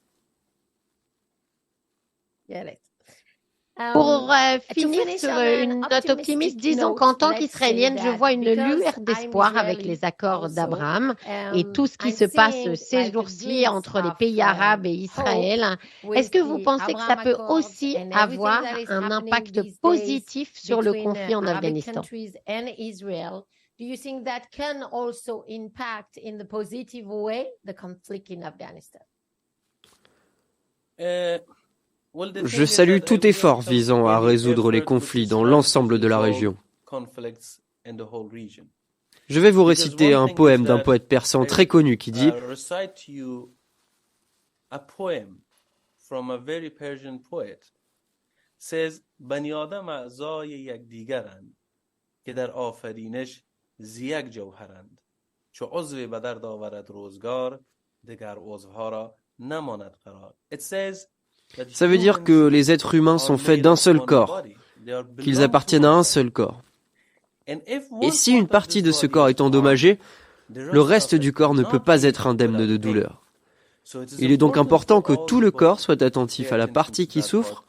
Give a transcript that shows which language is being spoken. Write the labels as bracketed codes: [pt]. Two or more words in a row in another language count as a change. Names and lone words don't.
[fr] Pour finir sur une note optimiste, disons qu'en tant qu'Israélienne, je vois une lueur d'espoir avec les accords d'Abraham et tout ce qui se passe ces jours-ci entre les pays arabes et Israël. Est-ce que vous pensez que ça peut aussi avoir un impact positif sur le conflit en Afghanistan? [en] Do you think that can also impact in the positive way the conflict in Afghanistan? [fr] Je salue tout effort visant à résoudre les conflits dans l'ensemble de la région. Je vais vous réciter un poème d'un poète persan très connu qui dit [fa] زیک جوهرند چو عضو به درد آورد روزگار دگر عضوها را نماند قرار. [fr] Ça veut dire que les êtres humains sont faits d'un seul corps, qu'ils appartiennent à un seul corps. Et si une partie de ce corps est endommagée, le reste du corps ne peut pas être indemne de douleur. Il est donc important que tout le corps soit attentif à la partie qui souffre.